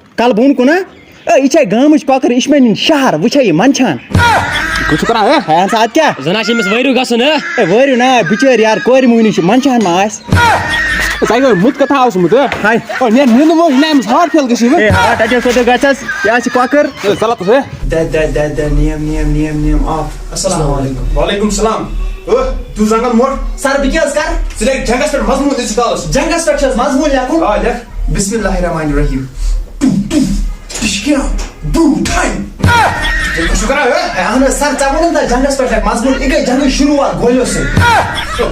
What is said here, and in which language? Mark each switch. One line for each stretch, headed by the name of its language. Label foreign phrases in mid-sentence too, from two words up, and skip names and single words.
Kashmiri: کلہٕ بۄن کُن یہِ چھے گامٕچ کۄکر یہِ چھِ مےٚ نِنۍ شہر وٕچھے یہِ منٛدچھان کیٛاہ چھُ کران ہے اہن سا اَدٕ کیٛاہ زن آسہِ أمِس وٲرِو گژھُن اے وٲرِو نا بِچٲرۍ یار کورِ موہنی چھِ منٛدچھان ما آسہِ ژےٚ گوٚو مُت کتھا اوسمُت ہے ہاے نِنہٕ وۄنۍ یہِ أمِس ہاٹ فیل گژھی اے ہاٹ اٹیک خٲطرٕ گژھٮ۪س یہِ آسہِ کۄکر ژلتس ہے
English: name of
Arabic: السلام علیکم وعلیکم السلام
Kashmiri: تو زنگن موٹ سر بہٕ کیٛاہ حظ کر ژٕ لیکھ جنگس پٮ۪ٹھ مضموٗن أزِس کالس جنگس پٮ۪ٹھ چھِ حظ مضموٗن لیکھُن آ لیکھ
Arabic: بسم اللہ الرحمن الرحیم
Kashmiri: کیٛاہ چھُ کران ہے اہن حظ سر ژےٚ ووٚنُم نا جنگس پٮ۪ٹھ لیکھ مضموٗن یہِ گٔے جنگٕچ شروٗعات گولیو سۭتۍ